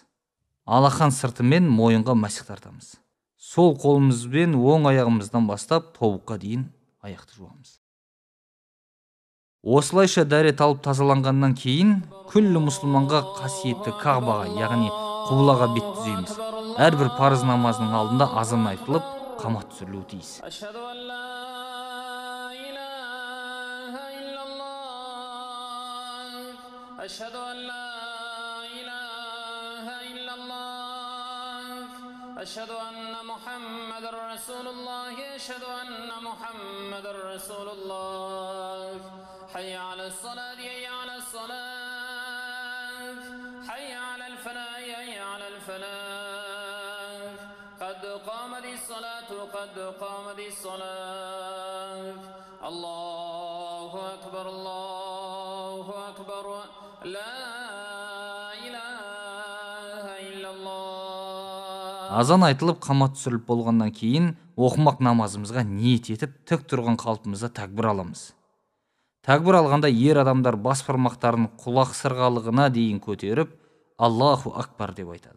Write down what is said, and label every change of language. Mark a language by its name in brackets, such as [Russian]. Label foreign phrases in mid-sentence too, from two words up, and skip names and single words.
[Kazakh] Алақан сыртымен мойынға масих тартамыз. Сол қолымызбен оң аяғымыздан бастап тобыққа дейін аяқты жуамыз. Осылайша дәрет алып тазаланғаннан кейін күллі мұсылманға қасиетті Кағбаға, яғни құблаға бет түзейміз. Әрбір парыз намазының алдында азан айтылып, қамат түсірілуі тиіс. [Arabic] أشهد أن محمد رسول الله أشهد أن محمد رسول الله حي على الصلاة حي على الصلاة حي على الفلاح حي على الفلاح قد قامت الصلاة قد قامت الصلاة الله أكبر الله أكبر لا [Kazakh] Азан айтылып, қамат түсіріліп болғаннан кейін, оқымақ намазымызға ниет етіп, тік тұрған қалпымызда тәкбір аламыз. Тәкбір алғанда ер адамдар бас бармақтарын құлақ сырғалығына дейін көтеріп, [Arabic] الله أكبر [Kazakh] деп айтады.